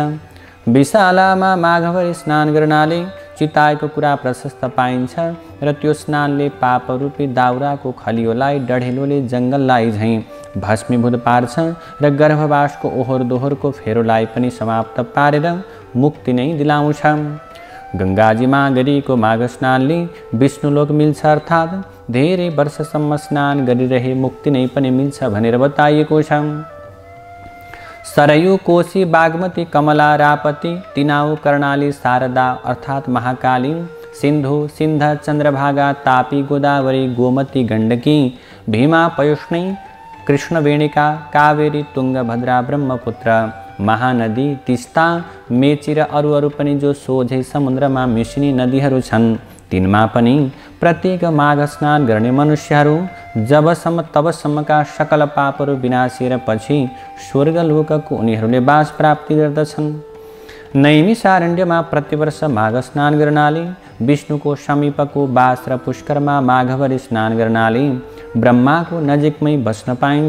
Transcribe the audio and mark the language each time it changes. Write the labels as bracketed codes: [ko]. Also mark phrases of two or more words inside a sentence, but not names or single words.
[ne] विशालामा माघभरि स्नान गर्नाले चिताएको कुरा प्रशस्त पाइन्छ र त्यो स्नानले पापरूपी दाउराको खलियोलाई डढेलोले जङ्गललाई झैँ भस्मीभूत पार्छ र गर्भवासको ओहोर दोहोरको फेरोलाई पनि समाप्त पारेर मुक्ति नै दिलाउँछ। गङ्गाजीमा गरिएको माघ स्नानले विष्णुलोक मिल्छ, अर्थात् धेरै वर्षसम्म स्नान गरिरहे मुक्ति नै पनि मिल्छ भनेर बताइएको छ। सरयू, कोशी, बागमती, कमला, रापती, तिनाउ, कर्णाली, शारदा अर्थात् महाकाली, सिन्धु, सिन्ध, चन्द्रभागा, तापी, गोदावरी, गोमती, गण्डकी, भीमा, पयुष्णी, कृष्णवेणिका, कावेरी, तुङ्गभद्रा, ब्रह्मपुत्र, महानदी, तिस्ता, मेची र अरू पनि जो सोझै समुद्रमा मिसिने नदीहरू छन्, तिनमा पनि प्रत्येक माघ स्नान गर्ने मनुष्यहरू जबसम्म तबसम्मका सकल पापहरू विनाशिएर पछि स्वर्गलोकको उनीहरूले वास प्राप्ति गर्दछन्। नैमिषारण्यमा प्रतिवर्ष माघ स्नान गर्नाले विष्णुको समीपको वास र पुष्करमा माघभरि स्नान गर्नाले ब्रह्माको नजिकमै बस्न पाइन्छ।